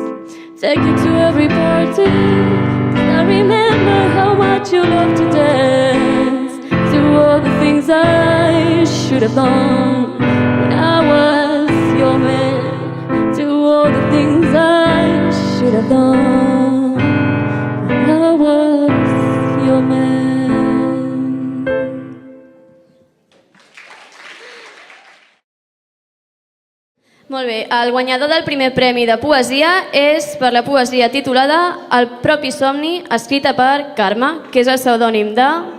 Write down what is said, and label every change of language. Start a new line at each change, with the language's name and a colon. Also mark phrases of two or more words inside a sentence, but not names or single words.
English: Take you to every party, 'cause I remember how much you love to dance. Do all the things I should have done when I was your man. Do all the things I should have done when I was your man.
Catalan: Molt bé, el guanyador del primer premi de poesia és per la poesia titulada El propi somni, escrita per Carme, que és el pseudònim de...